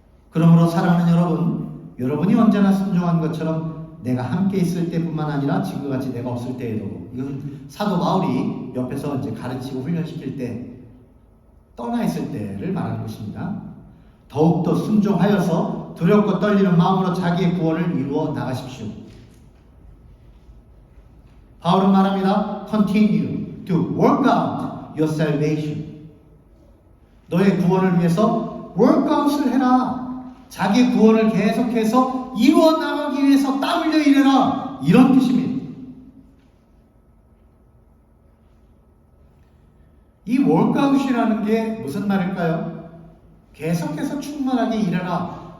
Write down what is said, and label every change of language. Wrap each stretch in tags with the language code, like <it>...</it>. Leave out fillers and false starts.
<ko>그러므로 사랑하는 여러분, 여러분이 언제나 순종한 것처럼 내가 함께 있을 때뿐만 아니라 지금과 같이 내가 없을 때에도, 이건 사도 바울이 옆에서 이제 가르치고 훈련시킬 때 떠나 있을 때를 말하는 것입니다. 더욱더 순종하여서 두렵고 떨리는 마음으로 자기의 구원을 이루어 나가십시오. 바울은 말합니다.</ko> <en>Continue to work out your salvation.</en> <ko>너의 구원을 위해서 workout을 해라. 자기 구원을 계속해서 이루어 나가기 위해서 땀 흘려 일해라. 이런 뜻입니다. 이 workout이라는 게 무슨 말일까요? 계속해서 충만하게 일해라.</ko>